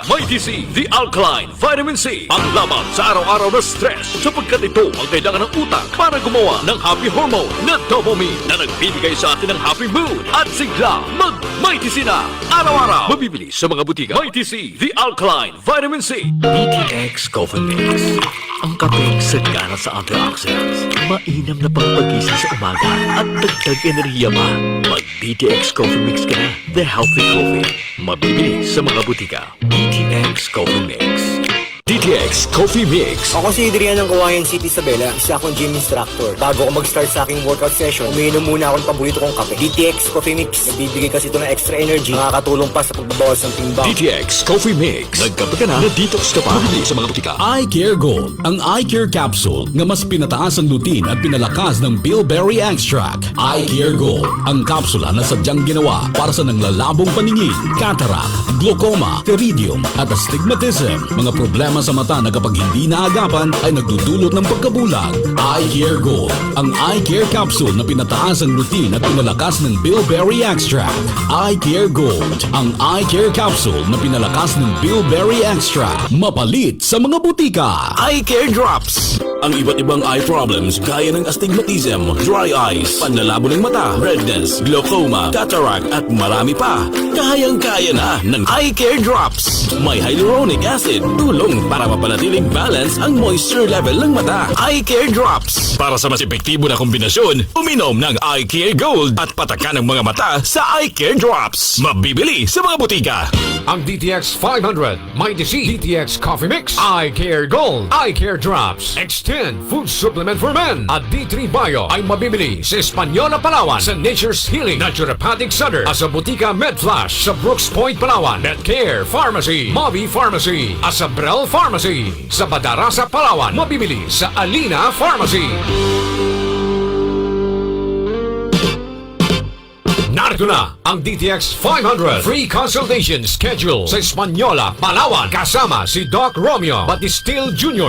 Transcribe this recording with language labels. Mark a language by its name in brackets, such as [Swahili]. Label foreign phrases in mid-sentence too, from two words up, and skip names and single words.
[Filipino] May DC, The Alkaline Vitamin C. Ang laban sa araw-araw na stress sapagkat ito ang kailangan ng utak para gumawa ng [English] happy hormone [Filipino] na dopamine na nagbibigay sa atin ng [English] happy mood [Filipino] at sigla mag-Mighty C na araw-araw. Mabibili sa mga butika. Mighty C, The Alkaline Vitamin C. DTX Coffee Mix. Ang kapeng sagana sa antioxidants. Mainam na pangpagising sa umaga at dagdag enerhiya pa. Mag-DTX Coffee Mix ka na. [English] The Healthy Coffee. [Filipino] Mabibili sa mga butika. DTX Coffee Mix. DTX Coffee Mix. Ako si Adrian ng Kawayan City, Isabela. Isa akong gym instructor. Bago ako mag-start sa aking [English] workout session, [Filipino] umiinom muna ako ng paborito kong kape. DTX Coffee Mix. Nagbibigay kasi ito ng [English] extra energy. [Filipino] Nakakatulong pa sa pagbabawas ng timbang. DTX Coffee Mix. Nagkape ka na, na-detox ka pa. Mabili sa mga butika. Eye Care Gold, ang [English] eye care capsule [Filipino] nga mas pinataas ang lutin at pinalakas ng [English] bilberry extract. [Filipino] Eye Care Gold, ang kapsula na sadyang ginawa para sa nanglalabong paningin, cataract, glaucoma, pterygium at astigmatism. Mga problema sa mata na kapag hindi naagapan ay nagdudulot ng pagkabulag. Eye Care Gold, ang [English] eye care capsule [Filipino] na pinataas ang lutin at pinalakas ng [English] bilberry extract. [Filipino] Eye Care Gold, ang [English] eye care capsule [Filipino] na pinalakas ng [English] bilberry extract. [Filipino] Mapalit sa mga butika. Eye Care Drops. Ang iba't ibang [English] eye problems [Filipino] gaya ng astigmatism, [English] dry eyes, [Filipino] panlalabo ng mata, redness, glaucoma, cataract at marami pa. Kayang-kaya na ng Eye Care Drops. May [English] hyaluronic acid, [Filipino] tulong para mapanatiling balance ang [English] moisture level [Filipino] ng mata. Eye Care Drops. Para sa mas epektibo na kombinasyon, uminom ng Eye Care Gold at patakan ng mga mata sa Eye Care Drops. Mabibili sa mga butika. Ang DTX 500, Mighty C, DTX Coffee Mix, Eye Care Gold, Eye Care Drops, Extend Food Supplement for Men at D3 Bio ay mabibili sa Española, Palawan, sa Nature's Healing Naturopathic Center at sa Butika MedFlash sa Brooks Point, Palawan, Medcare Pharmacy, Mavi Pharmacy at sa Brel Pharmacy. Sa Badarasa, Palawan, mabibili sa Alina Pharmacy. Narito na ang DTX 500 [English] Free Consultation Schedule [Filipino] sa Española, Palawan kasama si Doc Romeo Batistil Jr.